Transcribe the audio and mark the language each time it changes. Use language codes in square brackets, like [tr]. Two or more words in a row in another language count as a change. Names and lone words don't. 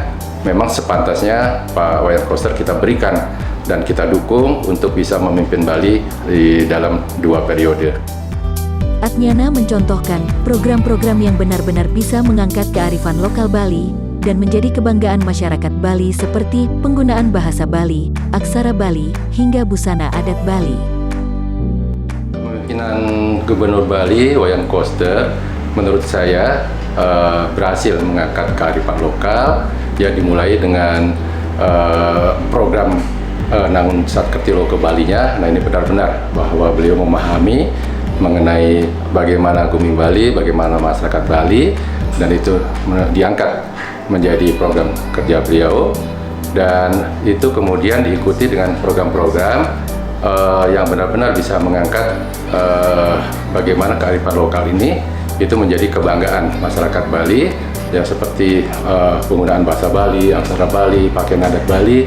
[id] Memang sepantasnya Pak Wayan Koster kita berikan dan kita dukung untuk bisa memimpin Bali di dalam 2 periode. Atnyana mencontohkan program-program yang benar-benar bisa mengangkat kearifan lokal Bali dan menjadi kebanggaan masyarakat Bali seperti penggunaan bahasa Bali, aksara Bali, hingga busana adat Bali. Kepemimpinan Gubernur Bali Wayan Koster menurut saya berhasil mengangkat kearifan lokal ya, dimulai dengan program Nangun Satkerti Loka Balinya. Nah, ini benar-benar bahwa beliau memahami mengenai bagaimana Gumi Bali, bagaimana masyarakat Bali, dan itu diangkat menjadi program kerja beliau, dan itu kemudian diikuti dengan program-program yang benar-benar bisa mengangkat bagaimana kearifan lokal ini itu menjadi kebanggaan masyarakat Bali, yang seperti penggunaan bahasa Bali, aksara Bali, pakaian adat Bali.